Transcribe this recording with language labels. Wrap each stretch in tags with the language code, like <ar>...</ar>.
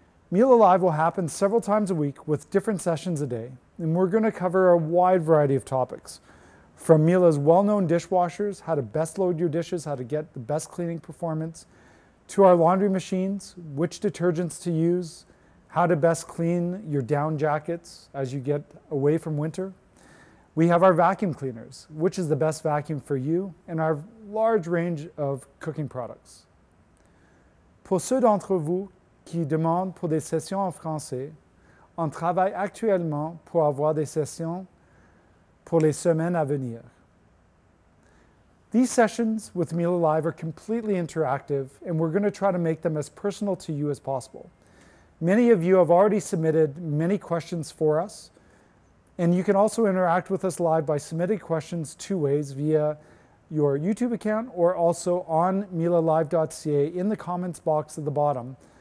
<en>Miele Live will happen several times a week with different sessions a day, and we're going to cover a wide variety of topics, from Miele's well-known dishwashers, how to best load your dishes, how to get the best cleaning performance, to our laundry machines, which detergents to use, how to best clean your down jackets as you get away from winter. We have our vacuum cleaners, which is the best vacuum for you, and our large range of cooking products.</en> <fr>Pour ceux d'entre vous qui demandent pour des sessions en français, on travaille actuellement pour avoir des sessions pour les semaines à venir.</fr> <en>These sessions with Miele Live are completely interactive, and we're going to try to make them as personal to you as possible. Many of you have already submitted many questions for us, and you can also interact with us live by submitting questions two ways, via your YouTube account or also on mielelive.ca in the comments box at the bottom.</en>